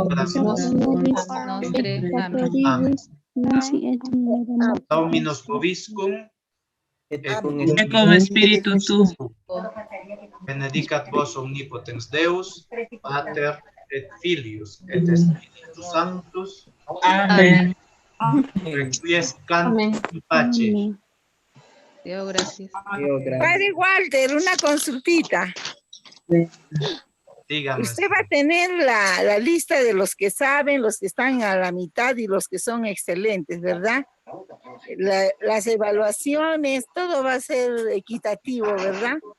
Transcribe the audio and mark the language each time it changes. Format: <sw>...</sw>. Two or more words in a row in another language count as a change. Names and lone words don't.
<la>in hora nostre. Amén. Dominus vobiscum, et cum spiritu tu. Benedicat vos omnipotens Deus, Pater et Filius et Spiritus Sanctus. Amén. Requiescat in pace.</la> <es>Dios, gracias. Padre Walter, una consultita. Dígame. Usted va a tener la lista de los que saben, los que están a la mitad y los que son excelentes, ¿verdad? Las evaluaciones, todo va a ser equitativo, ¿verdad?</es>